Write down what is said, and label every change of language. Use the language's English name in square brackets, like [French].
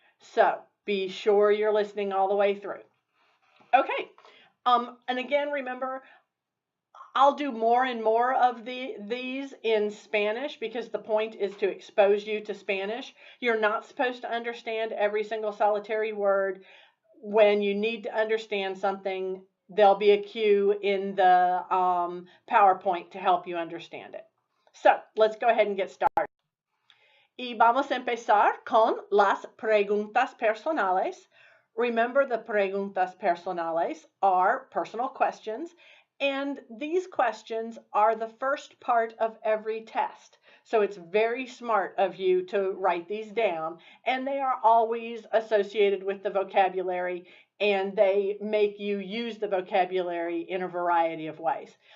[English] So be sure you're listening all the way through. Okay, and again, remember, I'll do more and more of these in Spanish, because the point is to expose you to Spanish. You're not supposed to understand every single solitary word. When you need to understand something, there'll be a cue in the PowerPoint to help you understand it. So let's go ahead and get started. [Spanish] Y vamos a empezar con las preguntas personales. [English] Remember, the preguntas personales are personal questions, and these questions are the first part of every test. So it's very smart of you to write these down, and they are always associated with the vocabulary, and they make you use the vocabulary in a variety of ways.